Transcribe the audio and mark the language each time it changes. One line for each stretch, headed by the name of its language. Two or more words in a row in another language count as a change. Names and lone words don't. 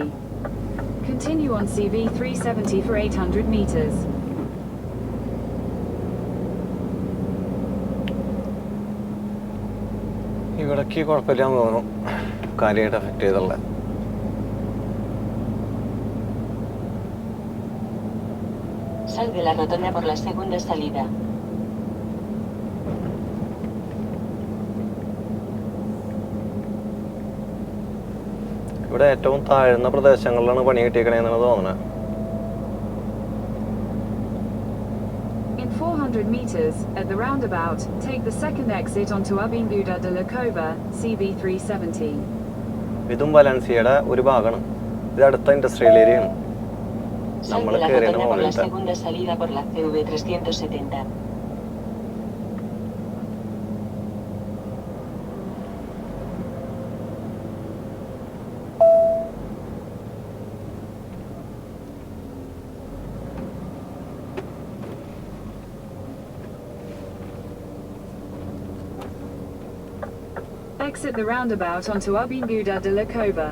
English: Continue on CV370 for 800 meters.
Malayalam: ഇവിടേക്ക് കുഴപ്പമില്ലാന്ന് തോന്നുന്നു, കാര്യമായിട്ട് എഫക്റ്റ് ചെയ്തുള്ള.
Spanish: Sal de la rotonda por la segunda salida.
Malayalam: ഇവിടെ ഏറ്റവും താഴ്ന്ന പ്രദേശങ്ങളിലാണ് പണി കിട്ടിയേക്കണേന്നാണ് തോന്നുന്നത്.
English: In 400 meters, at the roundabout, take the second exit onto Avinguda de la Cova, CV370.
Malayalam: ഇതും വലൻസിയയുടെ ഒരു ഭാഗമാണ്. ഇത് അടുത്ത ഇൻഡസ്ട്രിയൽ ഏരിയയാണ്.
Spanish: Sal
Malayalam: നമ്മൾ
Spanish: de la
Malayalam: കയറിയ
Spanish: rotonda por la
Malayalam: മുകളിലത്തെ.
Spanish: segunda salida por la CV370.
English: Exit the roundabout onto Avinguda de la Cova.